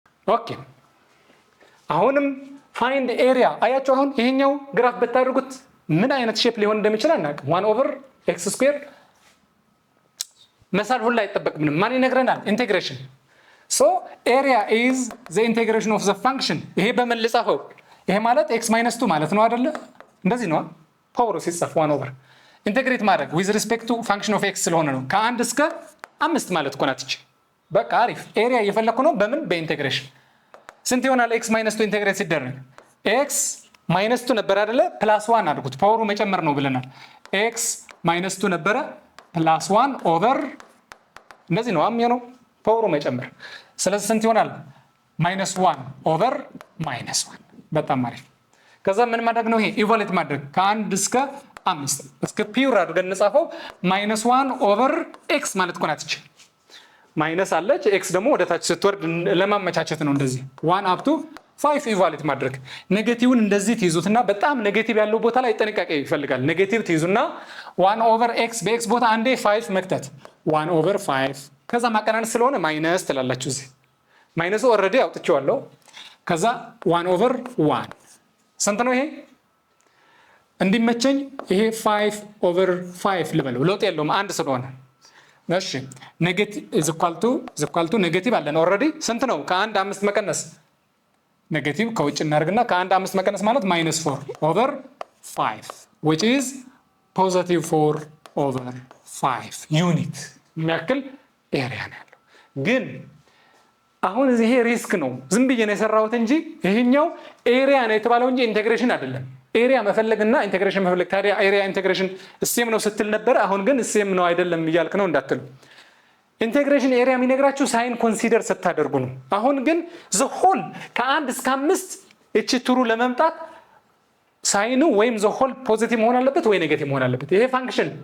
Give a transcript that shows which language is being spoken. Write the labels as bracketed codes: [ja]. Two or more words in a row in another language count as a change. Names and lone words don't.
[am] ኦኬ አሁንም [en] find area [am] አያችሁ አሁን ይሄኛው ግራፍ በታደርጉት ምን አይነት ሼፕ ሊሆን እንደሚችል አናውቅም 1/x² መሳል ሁሉ አይጠበቅብንም ማን ይነግረናል ኢንቴግሬሽን [en] so area is the integration of the function [am] ይሄ በመልጻፈው ይሄ ማለት x - 2 ማለት ነው አይደለ እንደዚህ ነው ፓወሩ ሲጻፍ 1/, ኢንቴግሬት ማድረግ [en] with respect to function of x [am] ስለሆነ ነው ከ1 እስከ 5 ማለት እኮ ናት እቺ በቃ አሪፍ ኤሪያ እየፈለኩ ነው በምን በኢንቴግሬሽን ስንት ይሆናል x - 2 ኢንቴግሬት ሲደረግ x - 2 ነበር አይደለ +1 አድርጉት ፓወሩ መጨመር ነው ብለናል x - 2 ነበር +1 ኦቨር እንደዚህ ነው የሚሆነው ፓወሩ መጨመር ስለዚህ ስንት ይሆናል -1 ኦቨር -1 በጣም አሪፍ ከዛ ምን ማድረግ ነው ይሄ ኢቫሉዌት ማድረግ ከ1 እስከ 5 እስከ ፒውር አድርገን እንጻፈው -1 ኦቨር x ማለት እኮ ናት እቺ ማይነስ አለች x ደግሞ ወደ ታች ስትወርድ ለማመቻቸት ነው እንደዚህ 1 [en] up to [am] 5 ኢቫሉዌት ማድረግ ኔጌቲቭን እንደዚህ ትይዙትና በጣም ኔጌቲቭ ያለው ቦታ ላይ ጥንቃቄ ይፈልጋል ኔጌቲቭ ትይዙና 1 ኦቨር x በx ቦታ አንዴ 5 መክተት 1 ኦቨር 5 ከዛ ማቀናነስ ስለሆነ ማይነስ ትላላችሁ እዚህ ማይነሱ ኦሬዲ አውጥቼዋለሁ ከዛ 1 ኦቨር 1 ስንት ነው ይሄ እንዲመቸኝ ይሄ 5 ኦቨር 5 ልበለው ለውጥ የለውም አንድ ስለሆነ እሺ [en] negative is equal to negative [am] አለን ኦሬዲ ስንት ነው ከ1 5 መቀነስ ኔጌቲቭ ከውጭ እናርግና ከ1 5 መቀነስ ማለት -4 ኦቨር 5 [en] which is positive [am] 4 over 5 ዩኒት የሚያክል ኤሪያ ነው ያለው ግን አሁን ይሄ ሪስክ ነው ዝም ብዬ ነው የሰራሁት እንጂ ይሄኛው ኤሪያ ነው የተባለው እንጂ ኢንቴግሬሽን አይደለም ኤሪያ መፈለግና ኢንቴግሬሽን መፈለግ ታዲያ ኤሪያ ኢንቴግሬሽን ሴም ነው ስትል ነበር አሁን ግን ሴም ነው አይደለም ይያልክ ነው እንዳትሉ ኢንቴግሬሽን ኤሪያ የሚነግራችሁ [en] sign consider [am] ስታደርጉ ነው አሁን ግን [en] the whole [am] ከ1 እስከ 5 እቺ ትሩ ለመምጣት ሳይኑ ወይም [en] the whole positive [am] መሆን አለበት ወይ ኔጌቲቭ መሆን አለበት ይሄ ፋንክሽን